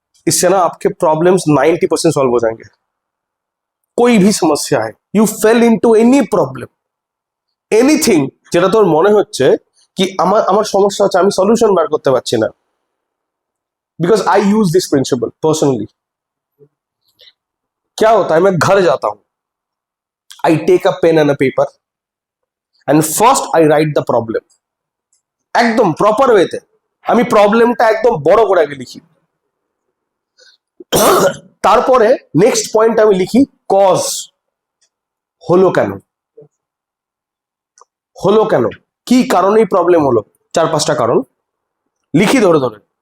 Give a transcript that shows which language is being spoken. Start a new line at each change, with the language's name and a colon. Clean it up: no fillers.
Hindi: इससे ना आपके प्रॉब्लम्स 90% सॉल्व हो जाएंगे। कोई भी समस्या है,
English: you fell into any problem,
Hindi: anything,
Bangla: যেটা তোর মনে হচ্ছে কি আমার সমস্যা হচ্ছে, আমি সলিউশন বার করতে পারছি না,
English: Because I use this principle personally.
Hindi: क्या होता है, मैं घर जाता हूं,
English: I take a pen and a paper and first I write the problem.
Bangla: একদম প্রপার ওয়েতে আমি প্রবলেমটা একদম বড় করে আগে লিখি, তারপরে নেক্সট পয়েন্ট আমি লিখি কজ, হলো কেন, হলো কেন, কি কারণেই প্রবলেম হলো, 4-5টা কারণ লিখি ধরে ধরে।